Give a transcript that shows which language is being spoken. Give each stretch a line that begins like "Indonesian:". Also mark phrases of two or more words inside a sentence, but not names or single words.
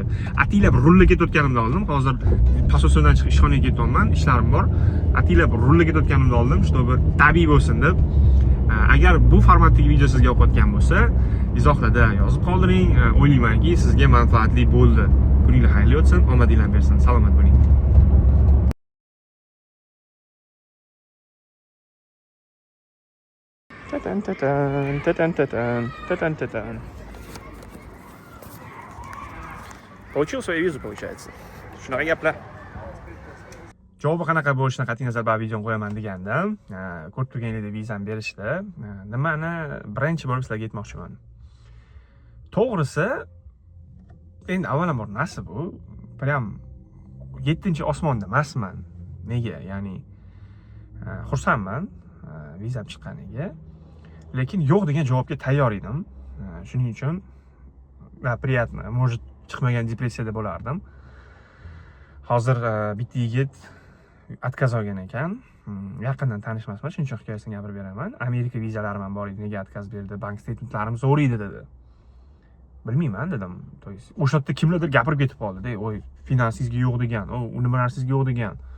Uzbek: Atilab rulla ketayotganimda oldim. Hozir pososiyondan chiqib ishxonaga ketyapman, ishlarim bor. Atilab rulla ketayotganimda oldim, чтобы tabiiy bo'lsin deb. Agar bu formatdagi video sizga yoqayotgan bo'lsa, izohlarda yozib qoldiring. O'ylaymanki, sizga manfaatli bo'ldi. Kuningiz xayrli o'tsin, omadinglar bersin. Salomat bo'ling.
Russian: Получил свою визу, получается.
Uzbek: Shunaqa gaplar. Javobi qanaqa bo'lishini qat'iy nazar bilan videoni qo'yaman degandim. Ko'rib turganingizdek vizani berishdi. Nimani birinchi bo'lib sizlarga aytmoqchiman. To'g'risi, endi avvalambor nasib bu, prям 7-osmonda emasman. Nega? Ya'ni xursandman vizam chiqqaniga. Lekin yo'q degan javobga tayyor edim. Shuning uchun
Russian: приятно, может
Uzbek: chiqmagan depressiyada bo'lardim. Hozir bitta yigit отказ olgan ekan. Yaqindan tanishmasman, shuning uchun hikoyasini gapirib beraman. Amerika vizalarim ham bor edi, nega отказ berdi? Bank statementlarim zo'r edi dedi. Bilmayman dedim. O'sha yerda kimlardir gapirib ketib qoldi-da, "Voy, finansingizga yo'q degan, u nima narsangizga yo'q degan."